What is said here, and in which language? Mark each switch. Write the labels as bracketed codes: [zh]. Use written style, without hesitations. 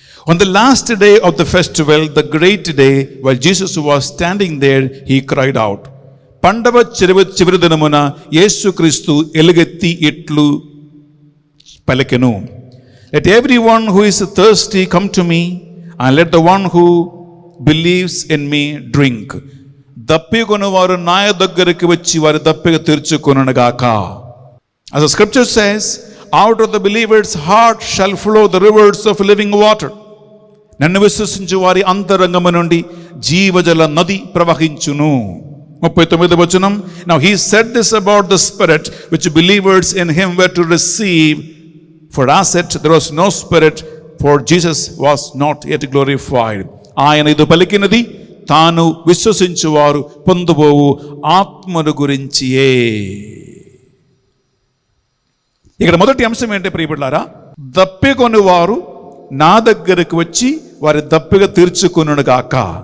[en] On the last day of the festival, the great day, while Jesus was standing there, he cried out. [te] పండవ చివరి దినమున యేసుక్రీస్తు ఎలుగెత్తి ఇట్లు పలికెను, [en] let everyone who is thirsty come to me, and let the one who believes in me drink. [te] దప్పికొను వారు నా దగ్గరికి వచ్చి వారి దప్పిక తీర్చుకొనుగాక. [en] As the scripture says, out of the believer's heart shall flow the rivers of living water. [te] నన్ను విశ్వసించు వారి అంతరంగము నుండి జీవజల నది ప్రవహించును. 39వ వచనం, [en] now he said this about the spirit which believers in him were to receive, for as yet there was no spirit, for Jesus was not yet glorified. [te] ఆయన ఇది పలికినది తాను విశ్వసించు వారు పొందబోవు ఆత్మను గురించియే. ఇక్కడ మొదటి అంశం ఏంటి ప్రియబిడ్డలారా, దప్పికొని వారు నా దగ్గరకు వచ్చి వారి దప్పిక తీర్చుకొనుగాక.